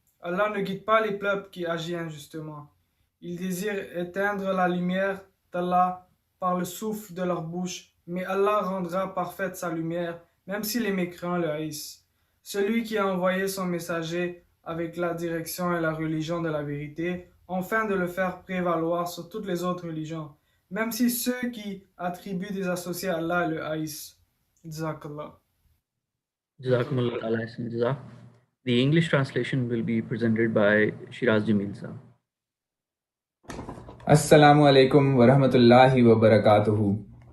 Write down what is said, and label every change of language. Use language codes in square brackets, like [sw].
[fr] Allah ne guide pas les peuples qui agissent injustement. Ils désirent éteindre la lumière d'Allah par le souffle de leur bouche, mais Allah rendra parfaite sa lumière, même si les mécréants le haïssent. Celui qui a envoyé son messager avec la direction et la religion de la vérité, afin de le faire prévaloir sur toutes les autres religions, même si ceux qui attribuent des associés à Allah le haïssent. [ar] Jazakallah. Jazakumullah ta'ala ahsan jazak. [en] The English translation will be presented by Shiraz Jamil Sahab. [ar] Assalamu alaikum wa rahmatullahi wa barakatuhu.